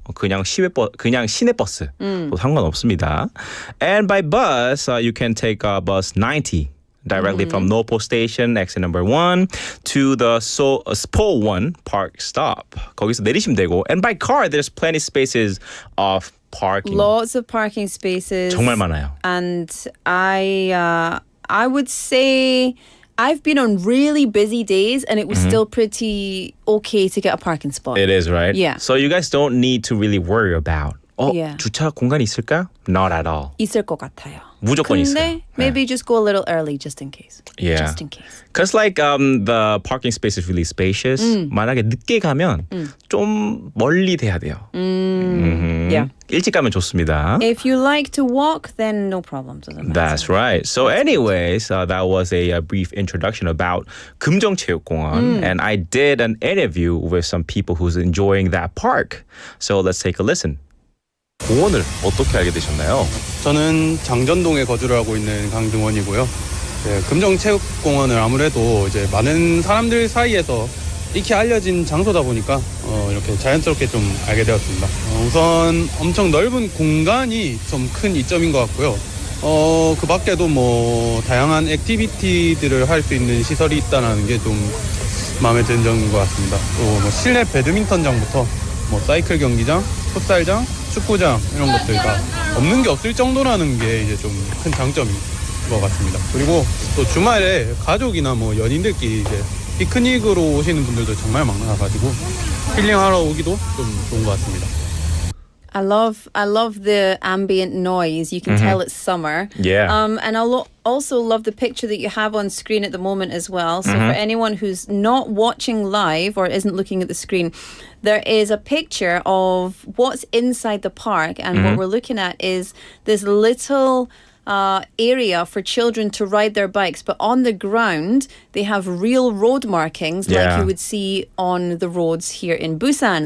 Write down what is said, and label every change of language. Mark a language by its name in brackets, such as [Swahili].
[Korean] 그냥 시내버스 상관없습니다. [English] And by bus, you can take bus 90. Directly from Nopo Station, exit number 1, to the Spo One Park stop. [Korean] 거기서 내리시면 되고. [English] And by car, there's plenty spaces of parking. Lots of parking spaces. [Korean] 정말 많아요. [English] And I would say I've been on really busy days and it was still pretty okay to get a parking spot. It is, right? Yeah. So you guys don't need to really worry about Yeah. [Korean] 주차 공간이 있을까? [English] Not at all. [Korean] 있을 것 같아요. 무조건 있어요. 근데 [English] maybe just go a little early just in case. Yeah. Just in case. Because like the parking space is really spacious. [Korean] 만약에 늦게 가면 좀 멀리 돼야 돼요. [English] Yeah. [Korean] 일찍 가면 좋습니다. [English] If you like to walk, then no problem. Doesn't matter. That's right. So anyways, that was a brief introduction about 금정체육공원. And I did an interview with some people who's enjoying that park. So let's take a listen. [Korean] 공원을 어떻게 알게 되셨나요? 저는 장전동에 거주를 하고 있는 강등원이고요. 금정체육공원을 아무래도 이제 많은 사람들 사이에서 익히 알려진 장소다 보니까 이렇게 자연스럽게 좀 알게 되었습니다. 우선 엄청 넓은 공간이 좀 큰 이점인 것 같고요. 그 밖에도 뭐 다양한 액티비티들을 할 수 있는 시설이 있다는 게 좀 마음에 드는 점인 것 같습니다. 또 뭐 실내 배드민턴장부터 뭐 사이클 경기장, 풋살장, 축구장 이런 것들 다 없는 게 없을 정도라는 게 이제 좀 큰 장점인 것 같습니다. 그리고 또 주말에 가족이나 뭐 연인들끼리 이제 피크닉으로 오시는 분들도 정말 많아가지고 힐링하러 오기도 좀 좋은 것 같습니다. [English] I love the ambient noise. You can tell it's summer. Yeah. And I also love the picture that you have on screen at the moment as well. So for anyone who's not watching live or isn't looking at the screen, there is a picture of what's inside the park. And what we're looking at is this little area for children to ride their bikes, but on the ground they have real road markings like you would see on the roads here in Busan.